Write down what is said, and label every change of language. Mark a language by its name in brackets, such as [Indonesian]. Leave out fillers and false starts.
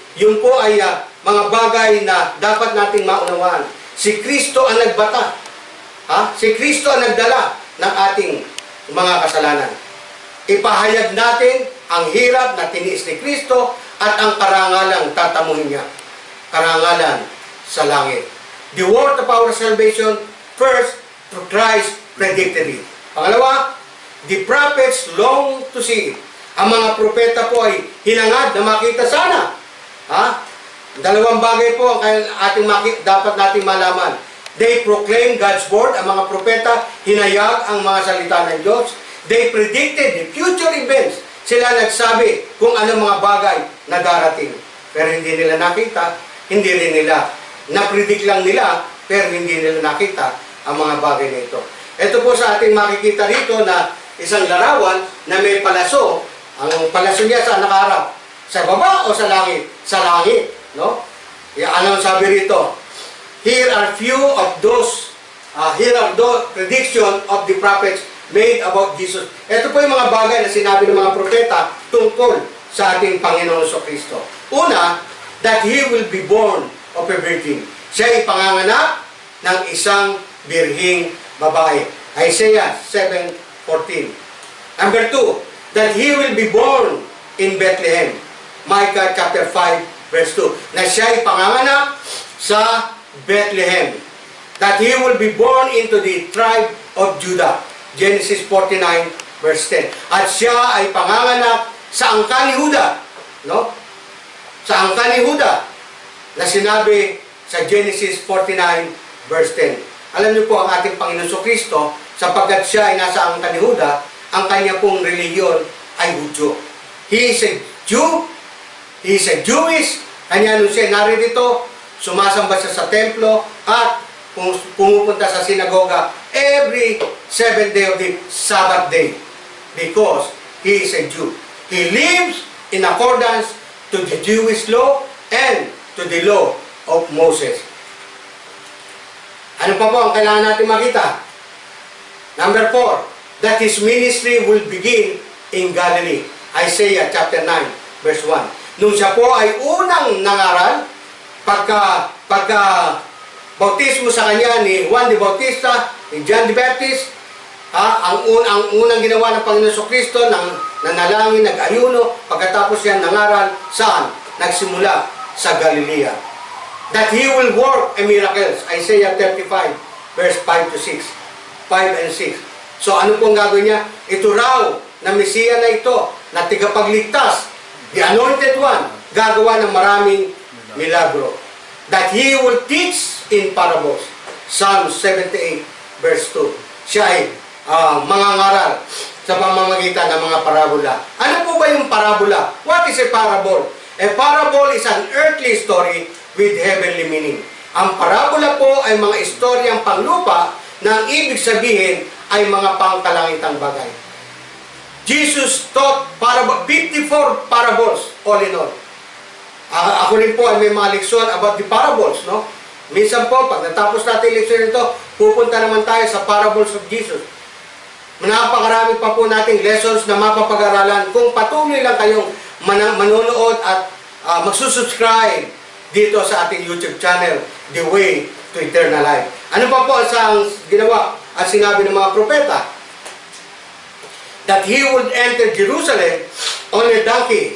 [Filipino] Yun po ay mga bagay na dapat nating maunawaan. Si Kristo ang nagbata. Si Kristo ang nagdala ng ating mga kasalanan. Ipahayag natin ang hirap na tiniis ni Kristo at ang karangalang tatamuhin niya. Karangalan sa langit. [English] The worth of our salvation, first, through Christ predicted it. [Filipino] Pangalawa, [English] the prophets long to see it. [Filipino] Ang mga propeta po ay hinangad na makita sana. Dalawang bagay po ang dapat nating malaman. [English] They proclaim God's word, [Filipino] ang mga propeta, hinayag ang mga salita ng Diyos. [English] They predicted the future events. [Filipino] Sila nagsabi kung anong mga bagay na darating. Pero hindi nila nakita, hindi rin nila. Napredict lang nila, pero hindi nila nakita ang mga bagay na ito. Ito po sa ating makikita rito na isang larawan na may palaso. Ang palaso niya saan nakaharap? Sa baba o sa langit? Sa langit. No? Ano sabi rito? [English] Here are few of those, here are those prediction of the prophets made about Jesus. [Filipino] Ito po yung mga bagay na sinabi ng mga propeta tungkol sa ating Panginoon Kristo. Una, [English] that He will be born of a virgin. [Filipino] Siya ay panganganak ng isang birhing babae. [English] Isaiah 7:14. Number 2, that He will be born in Bethlehem. Micah chapter 5, verse 2. [Filipino] Na siya ay panganganak sa Bethlehem. [English] That He will be born into the tribe of Judah. Genesis 49, verse 10. [Filipino] At siya ay panganganak sa angkan ni Huda. No? Sa angkan ni Huda na sinabi sa Genesis 49, verse 10. Alam niyo po ang ating Panginoon Kristo, sapagkat siya ay nasa angkan ni Huda, ang kanya pong reliyon ay Hudyo. [English] He is a Jew, he is a Jewish, [Filipino] kanya nung siya naririto, sumasamba siya sa templo at pumupunta sa sinagoga [English] every 7th day of the Sabbath day because he is a Jew. He lives in accordance to the Jewish law and to the law of Moses. [Filipino] Ano pa po ang kailangan natin makita? [English] Number 4, that His ministry will begin in Galilee. Isaiah chapter 9, verse 1. [Filipino] Nung siya po ay unang nangaral, pagka bautismo sa kanya ni Juan the Bautista, ni John the Baptist, ang unang ginawa ng Panginoon Kristo, nanalangin, nag-ayuno, pagkatapos yan nangaral, saan? Nagsimula sa Galilea. [English] That He will work a miracles. Isaiah 35, verse 5 to 6. 5 and 6. [Filipino] So ano pong gagawin niya? Ito raw na Mesiya na ito, na tigapagligtas, the Anointed One, gagawa ng maraming milagro. [English] That He will teach in parables. Psalm 78 verse 2. [Filipino] Siya ay mangangaral sa pamamagitan ng mga parabola. Ano po ba yung parabola? [English] What is a parable? A parable is an earthly story with heavenly meaning. [Filipino] Ang parabola po ay mga istoryang panglupa na ang ibig sabihin ay mga pangkalangitang bagay. [English] Jesus taught 54 parables all in all. [Filipino] Ako rin po ay may mga leksyon [English] about the parables, [Filipino] no? Minsan po, pag natapos natin yung leksyon nito, pupunta naman tayo sa [English] parables of Jesus. [Filipino] Napakarami pa po nating lessons na mapapag-aralan kung patuloy lang kayong manonood at magsusubscribe dito sa ating YouTube channel, The Way to Eternal Life. Ano pa po ang ginawa at sinabi ng mga propeta? [English] That He would enter Jerusalem on a donkey.